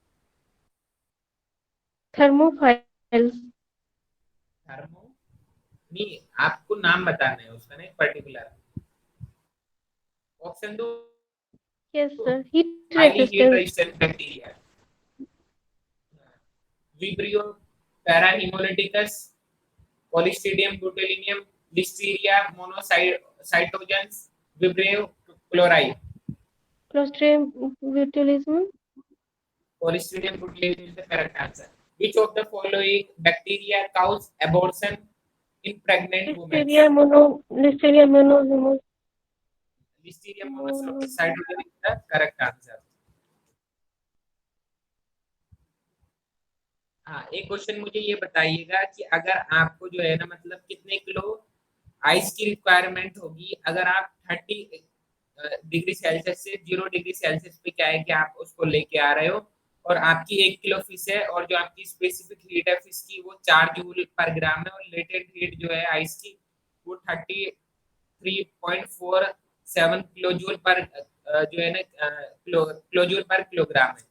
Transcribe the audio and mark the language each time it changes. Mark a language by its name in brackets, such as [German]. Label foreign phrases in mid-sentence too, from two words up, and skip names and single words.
[Hindi] थर्मोफाइल्स। थर्मो नहीं, आपको नाम बताना है उसका ना पर्टिकुलर। ऑप्शन दो। [English] yes sir, heat highly heat रेजिस्टेंस। resistant bacteria, विब्रियो पैरा हेमोलाइटिकस, Clostridium botulinum, Listeria monocytogenes, Vibrio chlori. क्लोस्ट्रिडियम ब्यूटिलिज्म। Clostridium botulinum is the correct answer. Which of the following bacteria cause abortion in pregnant women? लिस्टेरिया मोनो। Listeria monocytogenes is the correct answer. [Hindi] हाँ, एक क्वेश्चन मुझे ये बताइएगा कि अगर आपको जो है ना मतलब कितने किलो आइस की रिक्वायरमेंट होगी अगर आप 30 [English] degree Celsius [Hindi] से 0 [English] degree Celsius [Hindi] पे क्या है कि आप उसको लेके आ रहे हो, और आपकी 1 किलो फिश है और जो आपकी [English] specific heat [Hindi] है फिश की वो 4 [English] joule per gram [Hindi] है, और [English] latent heat [Hindi] जो है आइस की वो 33.47 [English] kilo joule [Hindi] पर जो है ना [English] kilo joule per kilogram [Hindi] है।